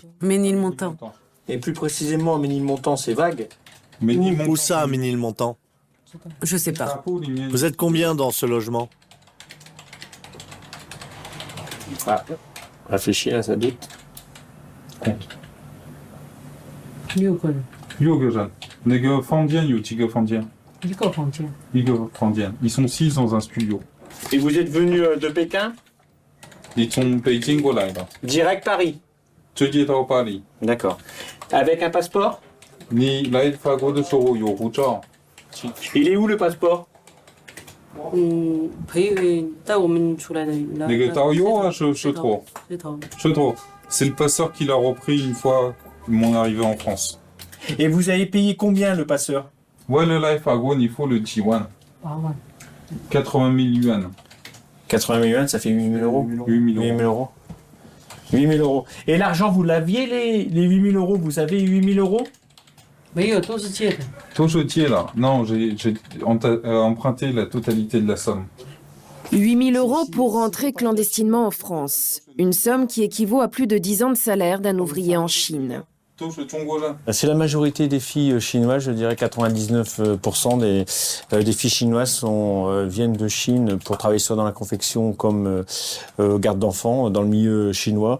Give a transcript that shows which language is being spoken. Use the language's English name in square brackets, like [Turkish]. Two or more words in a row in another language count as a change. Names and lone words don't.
[French] Ménilmontant. Et plus précisément, à Ménilmontant, c'est vague. Où ça, à Ménilmontant? Je sais pas. Vous êtes combien dans ce logement? Réfléchis, là, ça doute. [Chinese] 6 个人，那个房间有几个房间？一个房间。一个房间。 [French] Ils sont 6 dans un studio. Et vous êtes venu de Pékin? [Chinese] 你从北京过来的， [French] Direct Paris. [Chinese] 直接到巴黎。 [French] D'accord. Avec un passeport? [Chinese] 你来法国的时候有护照？ [French] Il est où le passeport? [Chinese] 带我们出来的那个导游啊，是头，是头， [French] c'est le passeur qui l'a repris une fois mon arrivée en France. Et vous avez payé combien le passeur? [Chinese] 为了来法国，你付了几万 8万。 [French] 80 000 yuan. 80 000 yuan, ça fait 8 000 euros. 8 000 8 000 euros. 8 000 euros. Et l'argent, vous l'aviez, les 8 000 euros? Vous avez 8 000 euros? [Chinese] 没有，都是借的。都是借了。 [French] Non, j'ai emprunté la totalité de la somme. 8 000 euros pour rentrer clandestinement en France. Une somme qui équivaut à plus de 10 ans de salaire d'un ouvrier en Chine. C'est la majorité des filles chinoises, je dirais 99% des filles chinoises viennent de Chine pour travailler soit dans la confection comme garde d'enfants dans le milieu chinois.